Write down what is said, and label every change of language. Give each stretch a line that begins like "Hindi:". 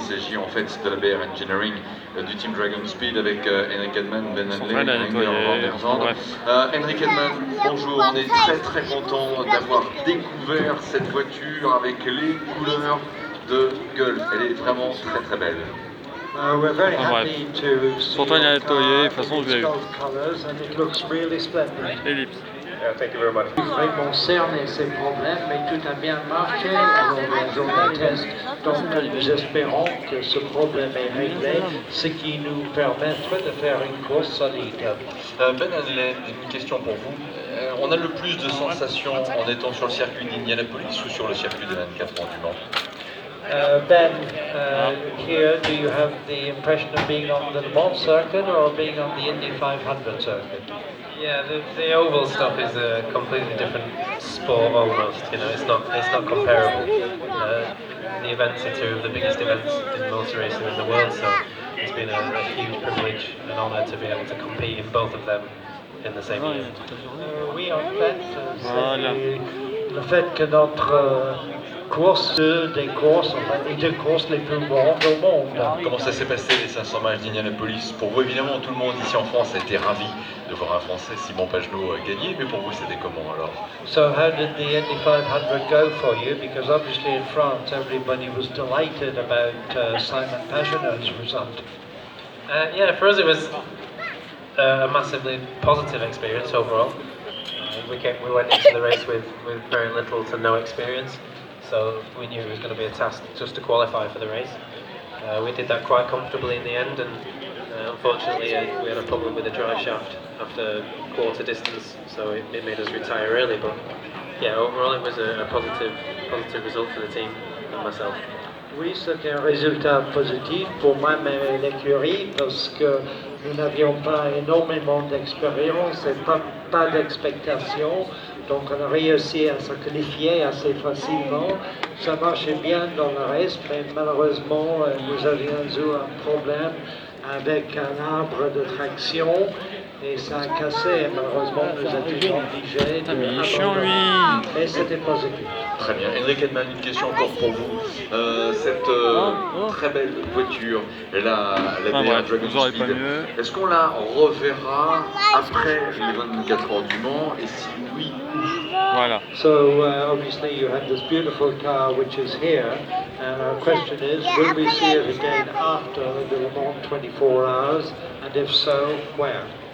French: Il s'agit en fait de la BR Engineering du Team Dragon Speed avec Henrik Edman, Ben Hanley, Henrik Edman, bonjour, on est très très content d'avoir découvert cette voiture avec les couleurs de Gulf. Elle est vraiment très très belle.
English: We're very happy to see
French: Pourtant il a nettoyé, de toute façon je l'ai vu.
English: colors and it looks really splendid. Ellipse. Thank you very much.
French: Vraiment cerné ces problèmes, mais tout a bien marché lors de la journée test. Donc nous espérons que ce problème est réglé, ce qui nous permettra de faire une course solide. Ben Hanley, une question pour vous. On a le plus de sensations en étant sur le circuit d'Indianapolis ou sur le circuit de 24 heures du Mans?
English: Ben, here do you have the impression of being on the Le Mans circuit or being on the Indy 500 circuit? Yeah, the oval stuff is a completely different sport almost. You know, it's not comparable. the events are two of the biggest events in motor racing in the world, so it's been a huge privilege and honour to be able to compete in both of them in the same year.
French: Oui, en fait, c'est le fait que notre course, des courses les plus grandes au monde. Comment ça s'est passé les 500 miles d'Indianapolis? Pour vous, évidemment, tout le monde ici en France a été ravi de voir un Français, Simon Pagenaud, gagner, mais pour vous, c'était comment alors?
English: So how did the Indy 500 go for you? Because obviously in France, everybody was delighted about Simon Pagenaud's result. Yeah, for us it was a massively positive experience overall. We went into the race with very little to no experience, so we knew it was going to be a task just to qualify for the race. We did that quite comfortably in the end, and unfortunately we had a problem with the drive shaft after quarter distance, so it made us retire early. But yeah, overall it was a positive result for the team and myself.
French: Oui, c'était un résultat positif pour moi-même et l'écurie parce que nous n'avions pas énormément d'expérience et pas d'expectation. Donc on a réussi à se qualifier assez facilement. Ça marchait bien dans le reste, mais malheureusement nous avions eu un problème avec un arbre de traction et ça a cassé et malheureusement nous étions obligés d'abandonner. Mais c'était positif. Très bien. Henrik Edman, une question encore pour vous. Cette très belle voiture, la BR Dragon Speed, est-ce qu'on la reverra après les 24 heures du Mans? Et si oui, voilà.
English: So obviously you have this beautiful car which is here, and our question is, will we see it again after the Le Mans 24 hours, and if so, where?